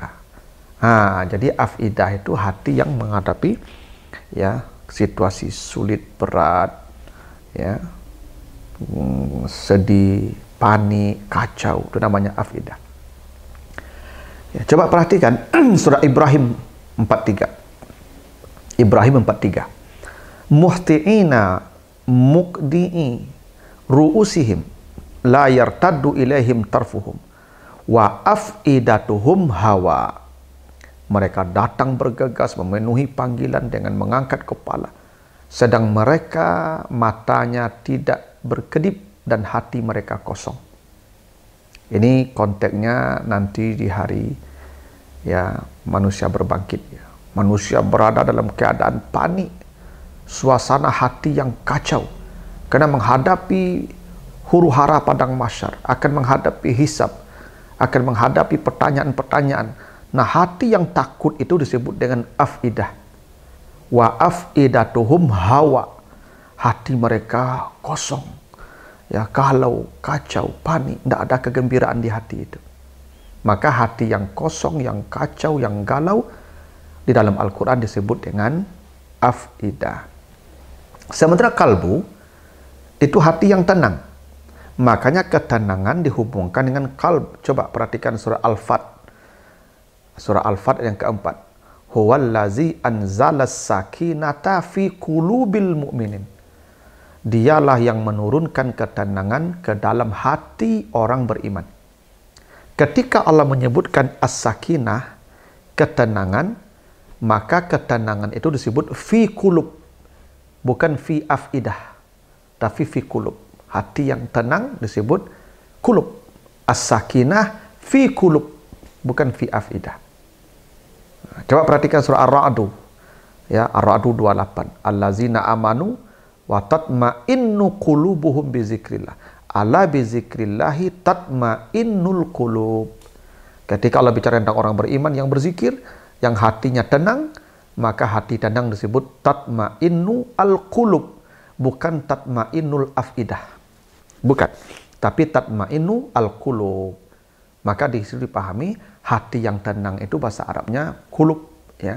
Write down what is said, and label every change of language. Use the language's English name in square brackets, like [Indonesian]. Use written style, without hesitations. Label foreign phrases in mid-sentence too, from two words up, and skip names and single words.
[Indonesian] Jadi afidah itu hati yang menghadapi, ya, situasi sulit, berat, ya, sedih, panik, kacau, itu namanya afidah. Ya, coba perhatikan surah Ibrahim 43. Ibrahim 43. [Arabic] مهطعين مقنعي رءوسهم لا يرتد إليهم طرفهم وأفئدتهم هواء. [Indonesian] Mereka datang bergegas memenuhi panggilan dengan mengangkat kepala, sedang mereka matanya tidak berkedip dan hati mereka kosong. Ini konteksnya nanti di hari, ya, manusia berbangkit, ya. Manusia berada dalam keadaan panik, suasana hati yang kacau, karena menghadapi huru-hara padang mahsyar, akan menghadapi hisab, akan menghadapi pertanyaan-pertanyaan. Nah, hati yang takut itu disebut dengan afidah. [Arabic] وأفئدتهم هواء. [Indonesian] Hati mereka kosong, ya, galau, kacau, panik, tidak ada kegembiraan di hati itu. Maka hati yang kosong, yang kacau, yang galau di dalam Al-Quran disebut dengan afidah. Sementara kalbu itu hati yang tenang. Makanya ketenangan dihubungkan dengan kalb. Coba perhatikan surah Al-Fat. Surah Al-Fat yang keempat. [Arabic] هو الذي أنزل السكينة في قلوب المؤمنين. [Indonesian] Dialah yang menurunkan ketenangan ke dalam hati orang beriman. Ketika Allah menyebutkan as-sakinah, ketenangan, maka ketenangan itu disebut [Arabic] fi qulub, [Indonesian] bukan [Arabic] fi afidah, [Indonesian] tapi [Arabic] في قلوب. [Indonesian] Hati yang tenang disebut qulub. [Arabic] As-sakinah fi qulub, [Indonesian] bukan [Arabic] fi afidah. [Indonesian] Coba perhatikan surah Ar-Ra'du, ya, Ar-Ra'du 28. [Arabic] الذين آمنوا وتطمئن قلوبهم بذكر الله. ألا بذكر الله تطمئن القلوب. [Indonesian] Ketika Allah bicara tentang orang beriman yang berzikir, yang hatinya tenang, maka hati tenang disebut [Arabic] tatma'innu al-qulub, [Indonesian] bukan [Arabic] tatma'innul afidah. [Indonesian] Bukan, tapi [Arabic] tatma'innu al-qulub. [Indonesian] Maka di situ dipahami hati yang tenang itu bahasa Arabnya qulub, ya.